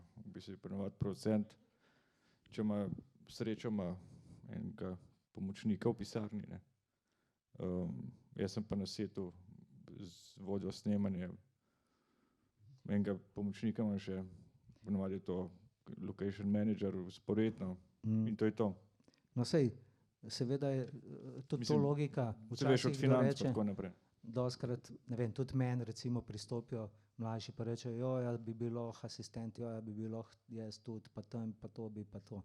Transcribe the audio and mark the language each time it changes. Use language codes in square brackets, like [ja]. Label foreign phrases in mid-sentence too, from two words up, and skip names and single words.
[sl] V bistvu ponavadi producent, če ima srečo, ima enega pomočnika v pisarni, ne. Jaz sem pa na setu z vodjo snemanja, enega pomočnika imam še, ponavadi je to [en] location manager, [sl] vzporedno, in to je to. No sej, seveda je tudi to logika, včasih kdo reče, dostikrat, ne vem, tudi meni recimo pristopijo mlajši pa rečejo, jaz bi bil lahko asistent, jaz bi bil lahko jaz tudi, pa tam, pa to bi, pa to.